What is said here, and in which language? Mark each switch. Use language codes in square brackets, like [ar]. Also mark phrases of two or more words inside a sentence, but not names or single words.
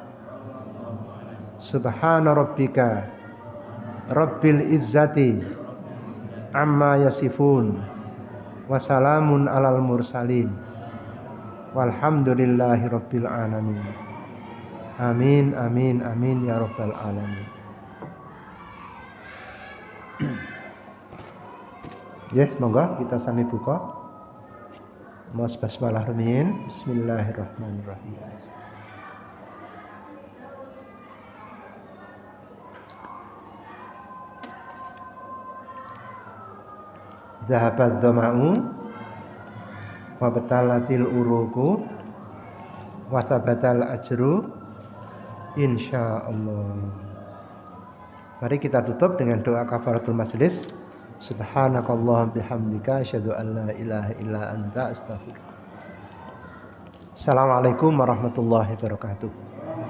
[ar] سبحان ربك رب العزة عما يصفون وسلام على المرسلين والحمد لله رب العالمين. آمين آمين آمين يا رب العالمين. [jv] Ya, monggo kita sami buka. Mas basmalah rumiyin. [ar] بسم الله الرحمن الرحيم. ذهب الظمأ وابتلت العروق وثبت الأجر إن شاء الله. [id] Mari kita tutup dengan doa [ar] كفارة المجلس. سبحانك اللهم بحمدك أشهد أن لا إله إلا أنت أستغفرك. السلام عليكم ورحمة الله وبركاته.